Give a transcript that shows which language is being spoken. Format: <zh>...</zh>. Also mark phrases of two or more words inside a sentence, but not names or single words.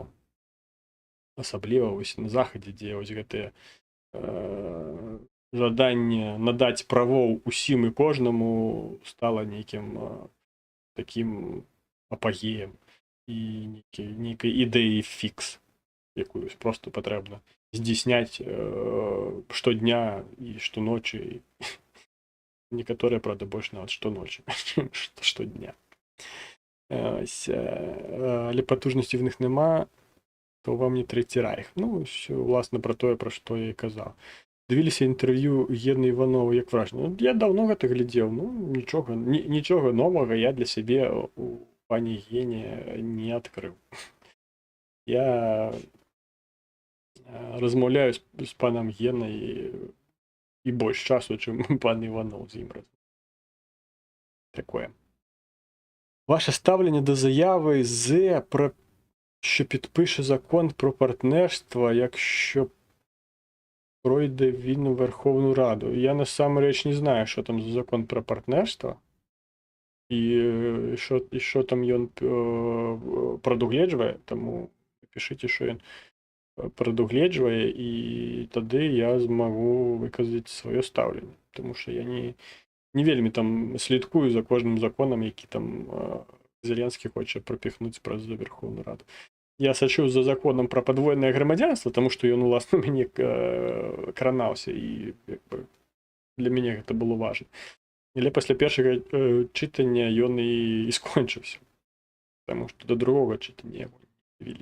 <be>Асабліва вось на захадзе, дзе вось гэтае жаданне надаць правоў усім і кожнаму стала нейкім такім апагеем і нейкай ідэі фікс, якую просто патрэбна здзейсняць штодня і штоночы. Некаторыя, правда, больш нават штоночы, штодня.</be> <uk>Але потужнасці в них нема, то вам не Трэці Райх. Ну, власне, про тое,</uk> <be>пра што я і казаў.</be> <uk>Дивіліся інтэрв'ю Гены Іванова, як вражна.</uk> <be>Я давно гэта глядзеў, ну, нічога новага я для сябе у пані Гене не адкрыў. Я размаўляю з панам Генай і больш часу, чым пан Іванов з ім размаўляе. Такое.</be> <uk>Ваше ставлення до заяви ЗЕ про що підпише закон про партнерство, якщо пройде він у Верховну Раду.</uk> <be>Я насамрэч не знаю,</be> <uk>що там за закон про партнерство, і що там</uk> <be>ён прадугледжвае, тому пішыце, що ён прадугледжвае, і тады я змагу выказаць сваё стаўленне, тому що я не вельмі там слідкую за кожным законам, які там Зеленскі хоча прапіхнуць праз Верховную Раду. Я сачу за законам про падвойнае грамадзянства, тому што ён, уласна, мяне кранаўся, і для мяне гэта было важна. Але пасля першага чытання ён і скончыўся, тому што до другога чытання яго не вялі.</be>